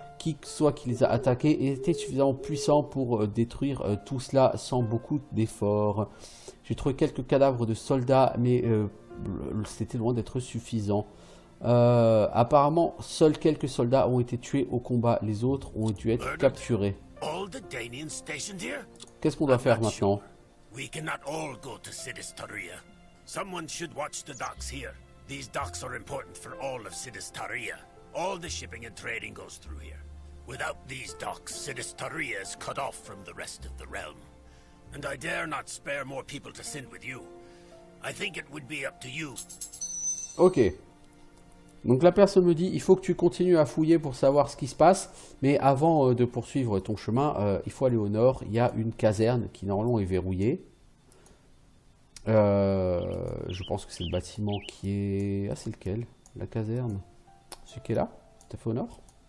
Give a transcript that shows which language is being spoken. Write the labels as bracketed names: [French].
[French] Qui que soit qui les a attaqués était suffisamment puissant pour détruire tout cela sans beaucoup d'efforts. J'ai trouvé quelques cadavres de soldats, mais c'était loin d'être suffisant. Apparemment, seuls quelques soldats ont été tués au combat. Les autres ont dû être capturés. Qu'est-ce qu'on doit faire maintenant? [English] We cannot all go to Sidistaria. Someone should watch the docks here. These docks are important for all of Sidistaria. All the shipping and trading goes through here. Without these docks, Sidistaria is cut off from the rest of the realm. And I dare not spare more people to send with you. I think it would be up to you. Ok. [French] Donc la personne me dit, il faut que tu continues à fouiller pour savoir ce qui se passe. Mais avant de poursuivre ton chemin, il faut aller au nord. Il y a une caserne qui normalement est verrouillée. Je pense que c'est le bâtiment qui est... Ah, c'est lequel? La caserne? Celui qui est là? Tout à fait au nord.